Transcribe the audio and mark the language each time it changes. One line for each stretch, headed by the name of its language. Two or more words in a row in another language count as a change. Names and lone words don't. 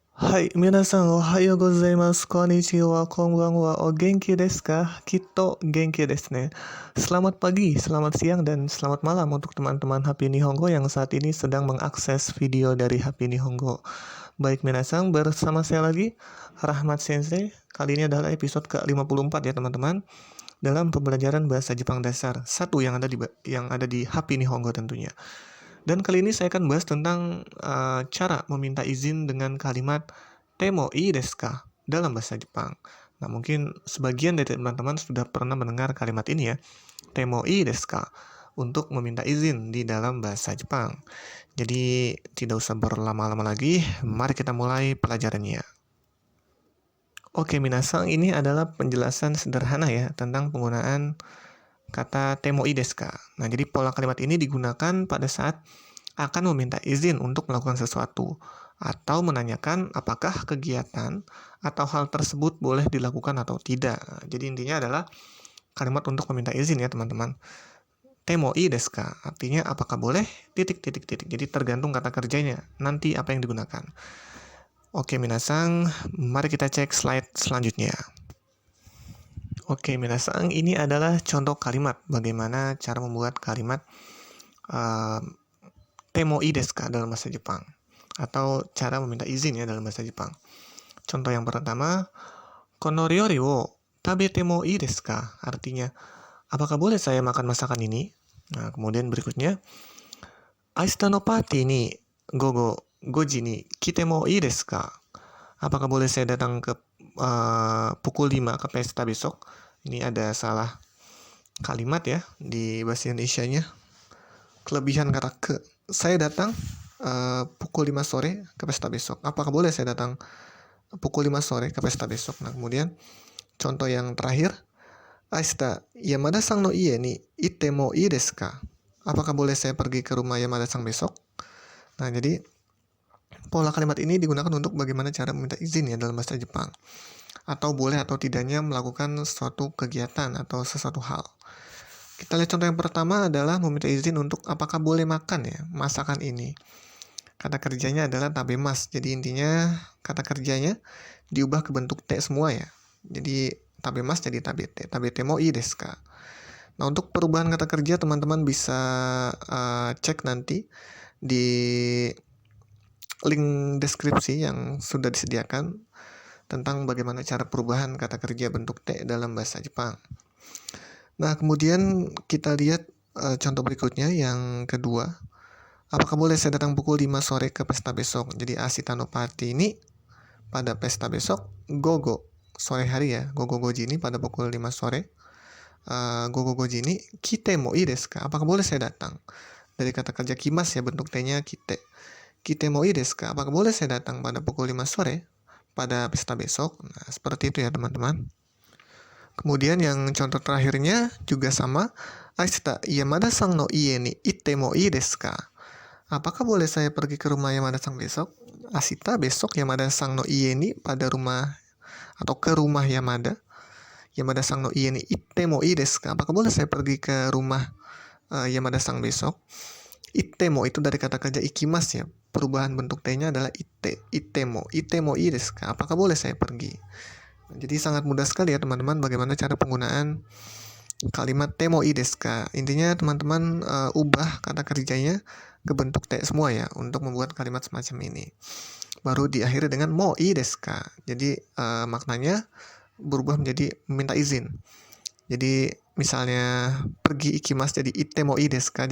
Japanese: はい、皆さんおはようございます、こんにちは、こんばんは、お元気ですか? きっと元気ですね.
Indonesian: Selamat pagi, selamat siang, dan selamat malam untuk teman-teman Happy Nihongo yang saat ini sedang mengakses video dari Happy Nihongo. Baik minasan, bersama saya lagi, Rahmat Sensei. Kali ini adalah episode ke-54 ya teman-teman, dalam pembelajaran bahasa Jepang dasar 1 yang ada di Happy Nihongo tentunya. Dan kali ini saya akan bahas tentang cara meminta izin dengan kalimat
Japanese: てもいいですか
Indonesian: dalam bahasa Jepang. Nah, mungkin sebagian dari teman-teman sudah pernah mendengar kalimat ini ya,
Japanese: てもいいですか,
Indonesian: untuk meminta izin di dalam bahasa Jepang. Jadi, tidak usah berlama-lama lagi, mari kita mulai pelajarannya. Oke, minasan, ini adalah penjelasan sederhana ya tentang penggunaan kata
Japanese: てもいいですか.
Indonesian: Nah, jadi pola kalimat ini digunakan pada saat akan meminta izin untuk melakukan sesuatu atau menanyakan apakah kegiatan atau hal tersebut boleh dilakukan atau tidak. Jadi intinya adalah kalimat untuk meminta izin ya teman-teman.
Japanese: てもいいですか
Indonesian: artinya apakah boleh titik. Jadi tergantung kata kerjanya nanti apa yang digunakan. Oke minasan, mari kita cek slide selanjutnya. Oke minasan, ini adalah contoh kalimat bagaimana cara membuat kalimat
Japanese: てもいいですか
Indonesian: dalam bahasa Jepang, atau cara meminta izin ya dalam bahasa Jepang. Contoh yang pertama,
Japanese: この料理を食べてもいいですか?
Indonesian: Artinya, apakah boleh saya makan masakan ini? Nah, kemudian berikutnya,
Japanese: 明日のパーティーに午後5時に来てもいいですか?
Indonesian: Apakah boleh saya datang ke pukul 5 ke pesta besok? Ini ada salah kalimat ya di bahasa Indonesianya. Kelebihan kata ke. Saya datang pukul 5 sore ke pesta besok. Apakah boleh saya datang pukul 5 sore ke pesta besok? Nah, kemudian contoh yang terakhir,
Japanese: 明日山田さんの家に行ってもいいですか?
Indonesian: Apakah boleh saya pergi ke rumah Yamada-san besok? Nah, jadi pola kalimat ini digunakan untuk bagaimana cara meminta izin ya dalam bahasa Jepang. Atau boleh atau tidaknya melakukan suatu kegiatan atau sesuatu hal. Kita lihat contoh yang pertama adalah meminta izin untuk apakah boleh makan ya masakan ini. Kata kerjanya adalah tabemas. Jadi intinya kata kerjanya diubah ke bentuk te semua ya. Jadi tabemas jadi tabete.
Japanese: 食べてもいいですか?
Indonesian: Nah, untuk perubahan kata kerja teman-teman bisa cek nanti di link deskripsi yang sudah disediakan tentang bagaimana cara perubahan kata kerja bentuk te dalam bahasa Jepang. Nah, kemudian kita lihat contoh berikutnya yang kedua. Apakah boleh saya datang pukul 5 sore ke pesta besok? Jadi
Japanese: 明日のパーティー
Indonesian: ini pada pesta besok, gogo, sore hari ya,
Japanese: 午後5時
Indonesian: ini pada pukul 5 sore.
Japanese: 午後5時 ini 来てもいいですか?
Indonesian: Apakah boleh saya datang? Dari kata kerja kimas ya, bentuk te-nya kite.
Japanese: 来てもいいですか?
Indonesian: Apakah boleh saya datang pada pukul 5 sore pada pesta besok? Nah, seperti itu ya teman-teman. Kemudian yang contoh terakhirnya juga sama.
Japanese: 明日山田さんの家に行ってもいいですか?
Indonesian: Apakah boleh saya pergi ke rumah Yamada-san besok? Ashita besok
Japanese: 山田さんの家に
Indonesian: pada rumah atau ke rumah Yamada.
Japanese: 山田さんの家に行ってもいいですか?
Indonesian: Apakah boleh saya pergi ke rumah Yamada-san besok?
Japanese: 行っても
Indonesian: itu dari kata kerja ikimas ya. Perubahan bentuk te-nya adalah itte.
Japanese: 行ってもいいですか?
Indonesian: Apakah boleh saya pergi? Jadi sangat mudah sekali ya teman-teman bagaimana cara penggunaan kalimat
Japanese: てもいいですか.
Indonesian: Intinya teman-teman ubah kata kerjanya ke bentuk te semua ya untuk membuat kalimat semacam ini. Baru diakhiri dengan
Japanese: もいいですか.
Indonesian: Jadi maknanya berubah menjadi minta izin. Jadi misalnya pergi ikimas jadi
Japanese: 行ってもいいですか.